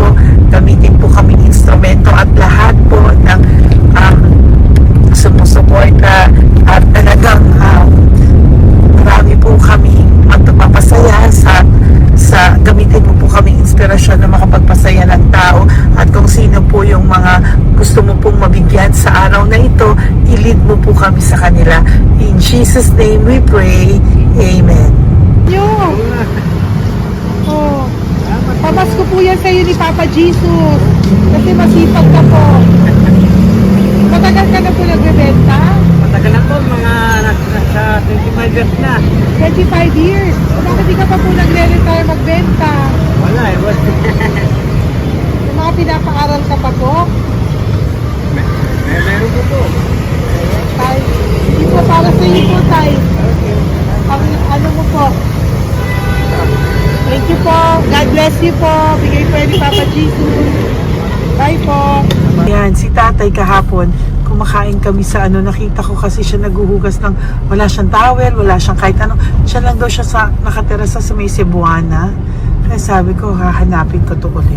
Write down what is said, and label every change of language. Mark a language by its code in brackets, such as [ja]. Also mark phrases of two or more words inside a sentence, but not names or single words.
[tl] Gamitin po kaming instrumento at lahat po ng sumusuporta at talagang marami po kami magpapasaya sa gamitin mo po kaming inspirasyon na makapagpasaya ng tao at kung sino po yung mga gusto mo pong mabigyan sa araw na ito, i-lead mo po kami sa kanila. [en] In Jesus' name we pray. Amen. Yo! [tl] Oh, pamasko po yan sa'yo ni Papa Jesus. Kasi masipag ka po. Matagal ka na po nagbebenta? Matagal na po, mga nasa 25 years na. 25 years. Bakit di ka pa po nagre-retire magbenta? Wala eh. Yung mga pinapaaral ka pa po? Meron ko po. Tay, hindi po para sa iyo po, Tay. Ang ano mo po? [en] Thank you po. God bless you po. [tl] Bigay po yan ni Papa Jesus. Bye po. Yan, si tatay kahapon, kumakain kami sa nakita ko kasi siya naguhugas ng, wala siyang towel, wala siyang kahit ano. Siya lang daw siya nakatira sa may Cebuana. Kaya sabi ko, hahanapin ko to ulit.